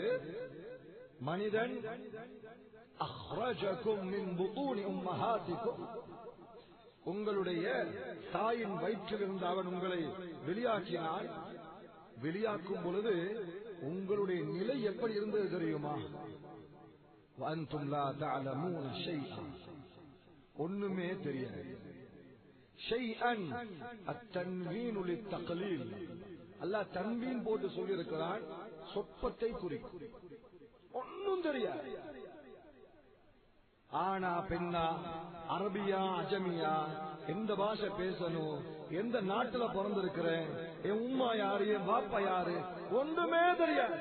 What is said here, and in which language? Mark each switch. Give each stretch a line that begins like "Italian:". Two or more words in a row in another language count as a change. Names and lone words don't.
Tamil: மனிதன்
Arabic: أخرجكم من بطون أمهاتكم,
Tamil: உங்களுடைய தாயின் வயிற்றிலிருந்து அவன் உங்களை வெளியாக்கினான். வெளியாக்கும் பொழுது உங்களுடைய நிலை எப்படி இருந்தது தெரியுமா?
Arabic: وأنتم لا تعلمون شيئا,
Tamil: ஒண்ணுமே தெரியாது.
Arabic: شيئا التنوين للتقليل,
Tamil: அல்லாஹ் தன்வீன் போட்டு சொல்லி இருக்கிறான், சொற்பத்தை குறிக்கும். ஒன்னும் தெரியாது. ஆனா பெண்ணா, அரபியா அஜமியா, எந்த பாஷை பேசணும், எந்த நாட்டுல பிறந்திருக்கிறேன், என் உம்மா யாரு, என் பாப்பா யாரு, ஒன்றுமே தெரியாது.